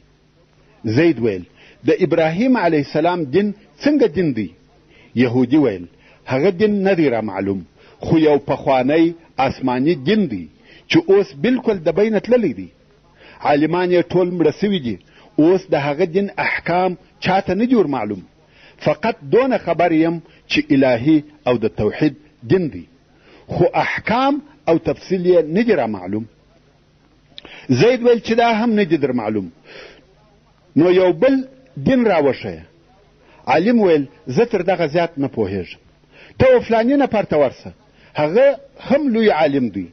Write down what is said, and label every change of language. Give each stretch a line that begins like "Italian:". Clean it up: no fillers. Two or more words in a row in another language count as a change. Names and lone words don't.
Pashto: زید ویل د ابراهیم
Arabic: علیه السلام
Pashto: دین څنګه دین دی؟ یهودي ویل هغه دین نه دی را معلوم، خو یو پخوانی آسمانی دین دی چې اوس بالکل د بینه تللی دی. عالمان یې ټول مړه سوي دي، اوس د هغه دین احکام چاته نه جور معلوم. فقط دونه خبر یم چې الهي او د توحید دین دی، خو احکام او تفصیل یې نه دی را معلوم. زید ویل چې دا هم نه دی در معلوم، نو یو بل دین راوښیه. عالم ویل زه تر دغه زیات نه پوهېږم، ته و فلاني نفر ته ورسه، هغه هم لوی عالم دی.